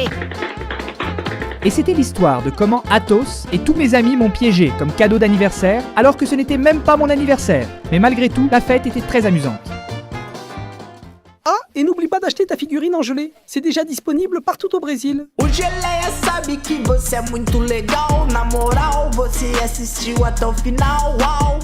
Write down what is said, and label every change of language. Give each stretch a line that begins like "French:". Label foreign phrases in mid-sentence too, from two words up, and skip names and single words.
French: Et c'était l'histoire de comment Athos et tous mes amis m'ont piégé comme cadeau d'anniversaire, alors que ce n'était même pas mon anniversaire. Mais malgré tout, la fête était très amusante. Ah, et n'oublie pas d'acheter ta figurine en gelée. C'est déjà disponible partout au Brésil.
Portuguese: O Geleia sabe que você é muito legal. Na moral, você assistiu até o final. Uau!